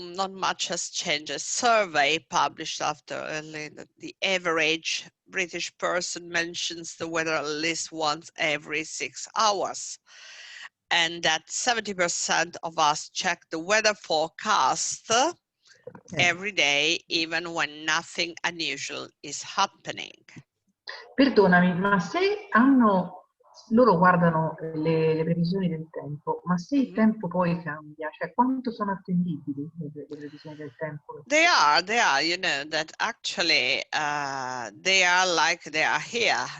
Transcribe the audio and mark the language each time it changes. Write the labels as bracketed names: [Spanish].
[English] Not much has changed. A survey published after the average British person mentions the weather at least once every 6 hours. And that 70% of us check the weather forecast every day, even when nothing unusual is happening. [Italian] Perdonami, ma se loro guardano le previsioni del tempo, ma se il tempo poi cambia, cioè quanto sono attendibili le previsioni del tempo? [English] They are, you know, that actually they are here.